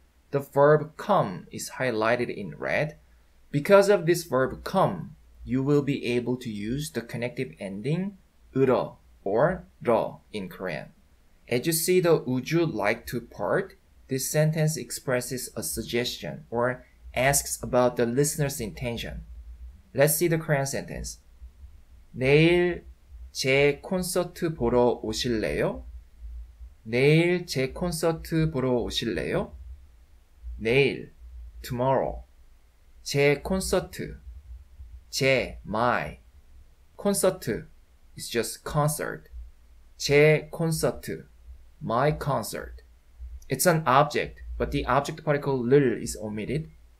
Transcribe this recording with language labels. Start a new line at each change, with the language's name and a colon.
English: The verb come is highlighted in red. Because of this verb come, you will be able to use the connective ending 으러 or 러 in Korean. As you see the would you like to part, this sentence expresses a suggestion or asks about the listener's intention. Let's see the Korean sentence.
Korean: 내일 제 콘서트 보러 오실래요? 내일 제 콘서트 보러 오실래요?
English: 내일, tomorrow.
Korean: 제 콘서트, 제, my.
English: 콘서트 is just concert.
Korean: 제 콘서트,
English: my concert. It's an object, but the object particle 를 is omitted.